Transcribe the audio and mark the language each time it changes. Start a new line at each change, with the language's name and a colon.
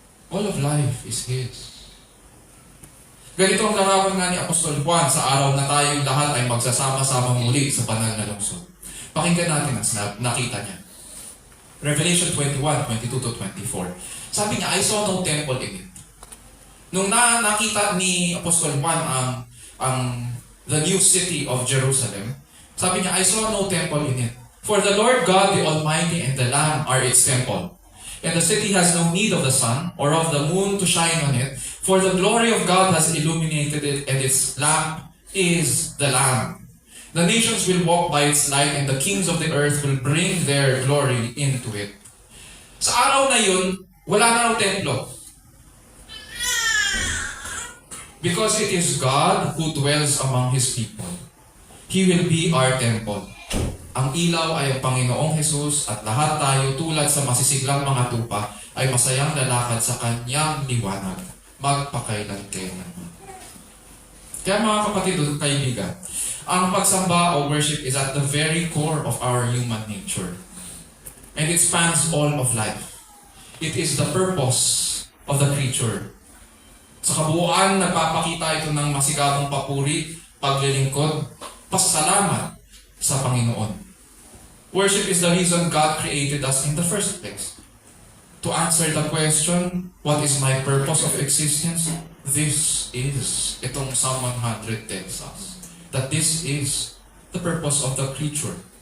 English: All of life is His.
Filipino: Ganito ang larawan nga ni Apostol Juan sa araw na tayong lahat ay magsasama-sama muli sa banal na lungsod. Pakinggan natin ang nakita niya.
English: Revelation 21, 22 to 24. Sabi niya, I saw no temple in it.
Filipino: Nung nakita ni Apostol Juan
English: the new city of Jerusalem, sabi niya, I saw no temple in it. For the Lord God, the Almighty, and the Lamb are its temple. And the city has no need of the sun or of the moon to shine on it, for the glory of God has illuminated it, and its lamp is the Lamb. The nations will walk by its light, and the kings of the earth will bring their glory into it.
Filipino: Sa araw na yun, wala na raw templo.
English: Because it is God who dwells among His people. He will be our temple.
Filipino: Ang ilaw ay ang Panginoong Jesus at lahat tayo tulad sa masisiglang mga tupa ay masayang lalakad sa Kanyang liwanag. Magpakailan-kailan. Kaya mga kapatid at kaibigan, ang pagsamba o worship
English: is at the very core of our human nature. And it spans all of life. It is the purpose of the creature.
Filipino: Sa kabuuan, nagpapakita ito ng masigabong papuri, paglilingkod, pasasalamat sa Panginoon.
English: Worship is the reason God created us in the first place. To answer the question, what is my purpose of existence? This is, itong Psalm 100 tells us. that this is the purpose of the creature.